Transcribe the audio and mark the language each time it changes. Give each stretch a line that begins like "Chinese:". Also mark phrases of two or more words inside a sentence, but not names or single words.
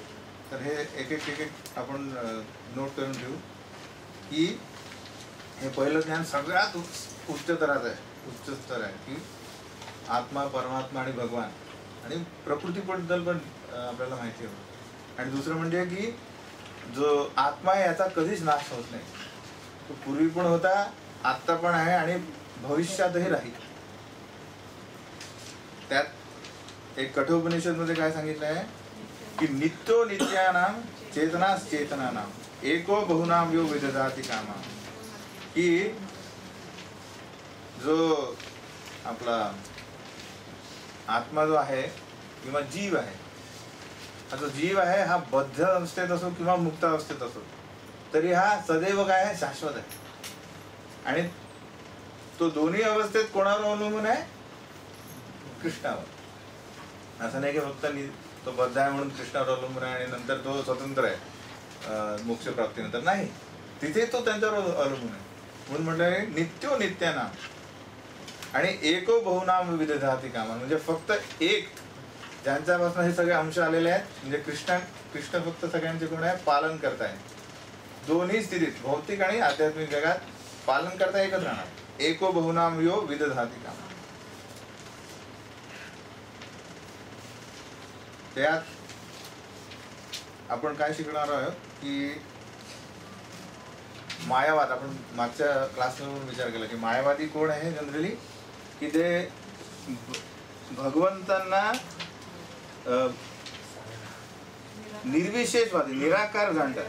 Marathi: तर हे एक एक आपण नोट करून ठेवू की हे पहिलं ज्ञान सगळ्यात उच्च स्तराचं आहे, उच्च स्तर आहे की आत्मा, परमात्मा आणि भगवान आणि प्रकृतीबद्दल पण आपल्याला माहिती हवं. आणि दुसरं म्हणजे की जो आत्मा आहे याचा कधीच नाश होत नाही. तो पूर्वी पण होता, आत्ता पण आहे आणि भविष्यातही राहील. त्यात एक कठोपनिषद मध्ये काय सांगितलं आहे की
Sanskrit: नित्यो नित्यानाम चेतनास चेतनानाम एको बहुनाम यो विदधाति कामा.
Marathi: की जो आपला आत्मा जो आहे किंवा जीव आहे, हा जो जीव आहे हा बद्ध अवस्थेत असो किंवा मुक्त अवस्थेत असो तरी हा सदैव काय आहे, शाश्वत आहे. आणि तो दोन्ही अवस्थेत कोणावर अवलंबून आहे, कृष्णावर. असं नाही की फक्त तो बद्ध आहे म्हणून कृष्णावर अवलंबून आहे आणि नंतर तो स्वतंत्र आहे मोक्ष प्राप्तीनंतर. नाही, तिथे तो त्यांच्यावर अवलंबून आहे. म्हणून म्हटलंय
Sanskrit: नित्यो नित्यानाम आणि एको बहुनाम विदधाति कामा.
Marathi: म्हणजे फक्त एक ज्यांच्यापासून हे सगळे अंश आलेले आहेत, म्हणजे कृष्ण फक्त सगळ्यांचे गुण आहे, पालन करताय. दोन्ही स्थितीत भौतिक आणि आध्यात्मिक जगात पालन करता एकच राहणार.
Sanskrit: एको बहुनाम यो विदधाति कामा.
Marathi: त्यात आपण काय शिकणार आहोत की मायावाद. आपण मागच्या क्लासमध्ये विचार केला की मायावादी कोण आहे जनरली, की ते भगवंतांना निर्विशेषवादी, निराकार जाणतात.